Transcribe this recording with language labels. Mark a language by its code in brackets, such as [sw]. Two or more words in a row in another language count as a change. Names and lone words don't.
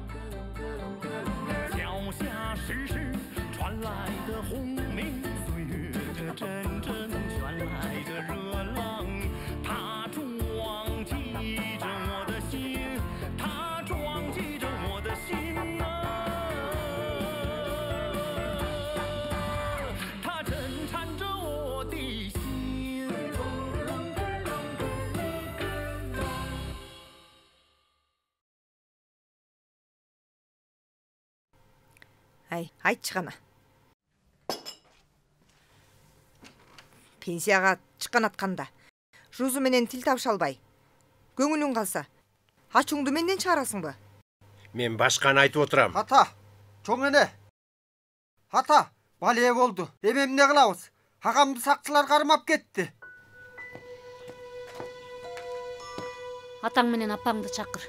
[zh] 脚下时时传来的轰鸣，岁月这阵阵传来的热浪，它撞击着我的心，它撞击着我的心啊，它震颤着我的心。 [kk] Айтшы ғана. [ky] Пенсияға шыққан атқанда Жузу менен тил табыша албай, көңүлүң қалса, ачуңду менден чыгарасың ба? Мен башканы айтып отурам. Ата, чоң эне. Ата, бале болду. Эми эмне кылабыз? Агамды сакчылар кармап кетти. Атаң менен апаңды чакыр.